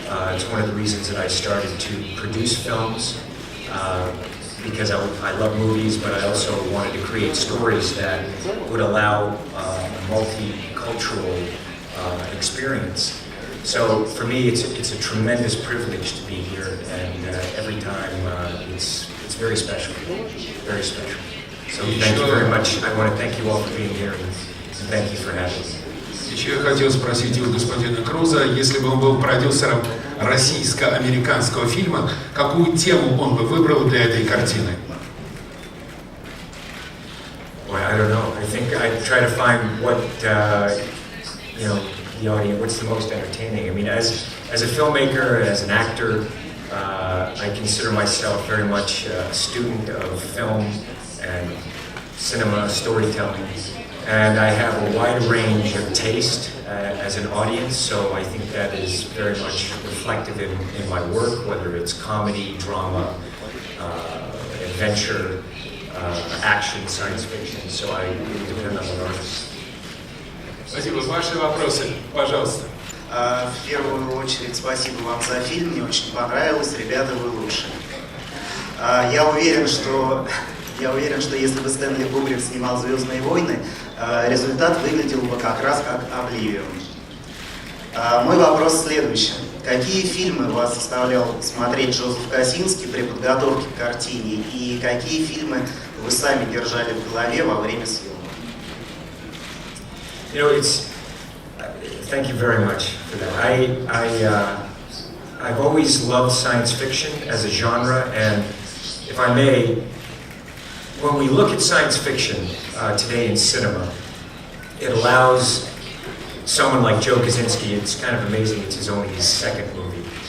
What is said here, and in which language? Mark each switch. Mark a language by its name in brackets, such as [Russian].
[English] It's one of the reasons that I started to produce films, because I love movies, but I also wanted to create stories that would allow a multicultural experience. So for me, it's a tremendous privilege to be here, and every time it's very special, very special. So thank you very much. I want to thank you all for being here, and thank you for having me. [Russian] Еще я хотел спросить у господина Круза, если бы он был продюсером российско-американского фильма, какую тему он бы выбрал для этой картины? [English] Well, I don't know. I think I try to find what you know, the audience, what's the most entertaining. I mean, as a filmmaker, as an actor, I consider myself very much a student of film and cinema storytelling. And I have a wide range of taste as an audience, so I think that is very much reflective in my work, whether it's comedy, drama, adventure, action, science fiction. So I really depend on the artist. [Russian] Спасибо. Ваши вопросы, пожалуйста. В первую очередь, спасибо вам за фильм, мне очень понравилось, ребята, вы лучшие. Я уверен, что если бы Стэнли Кубрик снимал «Звездные войны», результат выглядел бы как раз как «Oblivion». Мой вопрос следующий. Какие фильмы вас заставлял смотреть Джозеф Косинский при подготовке к картине, и какие фильмы вы сами держали в голове во время съемок? [English] You know, thank you very much for that. I've always loved science fiction as a genre, and if I may, when we look at science fiction today in cinema, it allows someone like Joe Kosinski, it's kind of amazing, it's only his second movie.